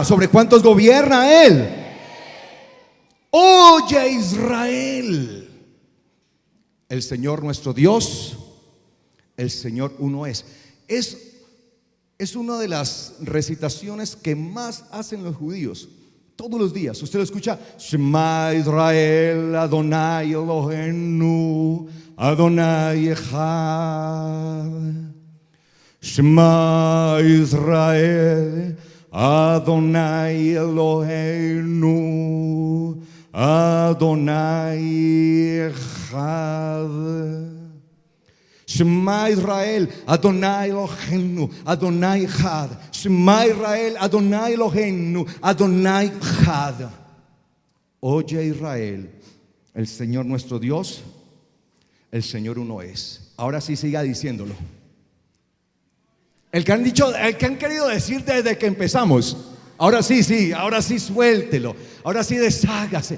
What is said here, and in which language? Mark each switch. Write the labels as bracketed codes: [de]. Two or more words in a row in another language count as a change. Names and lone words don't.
[es] ¿Sobre cuántos gobierna Él? Oye Israel, el Señor nuestro Dios, el Señor uno es. Es una de las recitaciones que más hacen los judíos todos los días. Usted lo escucha: [he] שמע ישראל, אדוני אלוהינו, אדוני אחד. שמע ישראל, אדוני אלוהינו, אדוני אחד. שמע ישראל, אדוני אלוהינו, אדוני אחד. שמע ישראל, אדוני אלוהינו, אדוני אחד. [es] Oye Israel, el Señor nuestro Dios, el Señor uno es. Ahora sí, siga diciéndolo. El que han dicho, el que han querido decir desde que empezamos. Ahora sí, suéltelo. Ahora sí, deshágase.